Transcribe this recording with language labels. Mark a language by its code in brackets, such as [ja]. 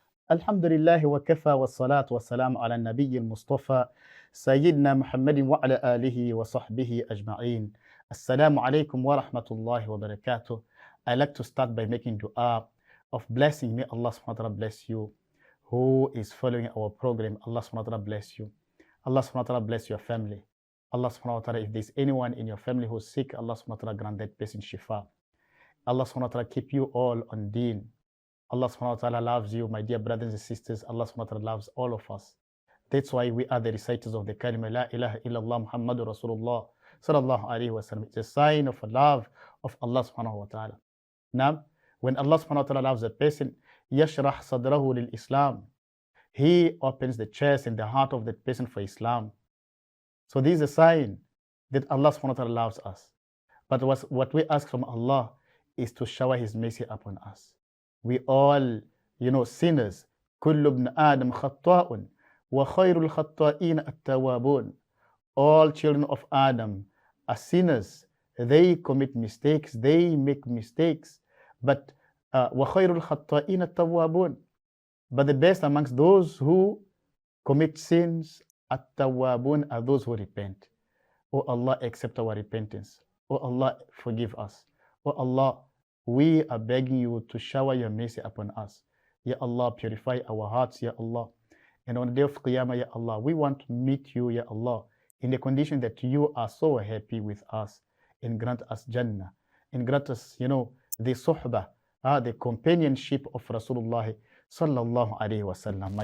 [ar] الحمد لله وكفى والصلاة والسلام على النبي المصطفى سيدنا محمد وعلى آله وصحبه أجمعين. Assalamu alaikum wa rahmatullahi wa barakatuh. [en] I like to start by making dua of blessing. May Allah subhanahu wa ta'ala bless you. Who is following our program, Allah subhanahu wa ta'ala bless you. Allah subhanahu wa ta'ala bless your family. Allah subhanahu wa ta'ala, if there's anyone in your family who's sick, Allah subhanahu wa ta'ala grant that person shifa. Allah subhanahu wa ta'ala keep you all on deen. Allah subhanahu wa ta'ala loves you, my dear brothers and sisters. Allah subhanahu wa ta'ala loves all of us. That's why we are the reciters of the kalima La ilaha illallah Muhammadur Rasulullah sallallahu alayhi wa sallam. It's a sign of love of Allah subhanahu wa ta'ala. Now, when Allah subhanahu wa ta'ala loves a person, [ar] yashrah sadrahu lil Islam. [en] He opens the chest and the heart of that person for Islam. So this is a sign that Allah subhanahu wa ta'ala loves us. But what we ask from Allah is to shower His mercy upon us. We all, sinners. [ar] كل ابن آدم خطاء وخير الخطائين التوابون. [en] All children of Adam are sinners. They commit mistakes. They make mistakes. But [ar] وخير الخطائين التوابون. [en] But the best amongst those who commit sins [ar] التوابون [en] are those who repent. Oh Allah, accept our repentance. Oh Allah, forgive us. Oh Allah, we are begging you to shower your mercy upon us. Ya Allah, purify our hearts, Ya Allah. And on the day of Qiyamah, Ya Allah, we want to meet you, Ya Allah, in the condition that you are so happy with us, and grant us Jannah, and grant us, the suhbah, the companionship of Rasulullah sallallahu alayhi wa sallam.